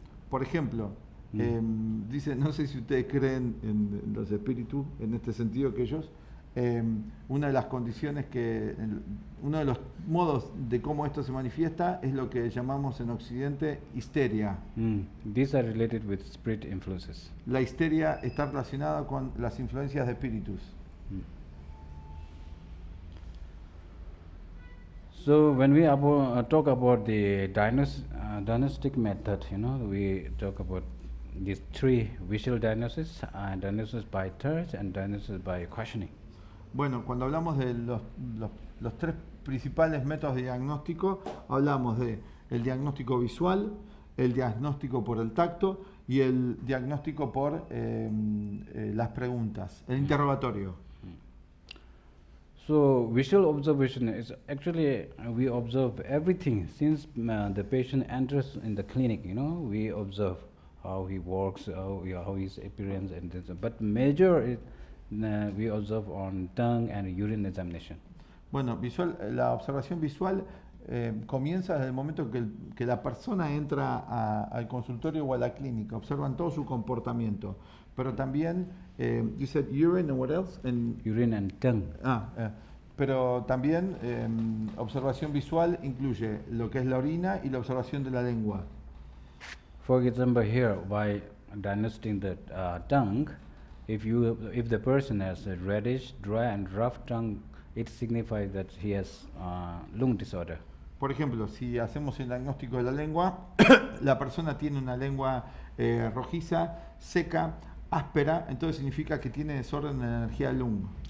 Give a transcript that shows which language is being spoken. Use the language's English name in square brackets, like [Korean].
[Spanish] Por ejemplo, dice, no sé si ustedes creen en los espíritus, en este sentido que ellos, una de las condiciones uno de los modos de cómo esto se manifiesta es lo que llamamos en Occidente histeria. [English] These are related with spirit influences. [Spanish] La histeria está relacionada con las influencias de espíritus. [English] So when we talk about the diagnostic method, we talk about these 3 visual diagnosis, diagnosis by touch and diagnosis by questioning. [Spanish] Bueno, cuando hablamos de los 3 principales métodos de diagnóstico, hablamos de el diagnóstico visual, el diagnóstico por el tacto y el diagnóstico por las preguntas, el interrogatorio. [English] So visual observation is actually we observe everything since the patient enters in the clinic. We observe how he walks, how his appearance, and this. But major we observe on tongue and urine examination. [Spanish] Bueno, la observación visual comienza desde el momento que la persona entra al consultorio o a la clínica, observan todo su comportamiento, pero también, [English] you said urine and what else? Urine and tongue. [Spanish] Pero también observación visual incluye lo que es la orina y la observación de la lengua. [English] For example, here by diagnosing the tongue, if the person has a reddish, dry and rough tongue, it signifies that he has lung disorder. [Spanish] Por ejemplo, si hacemos el diagnóstico de la lengua, la persona tiene una lengua rojiza, seca, áspera, entonces significa que tiene desorden de la energía lung.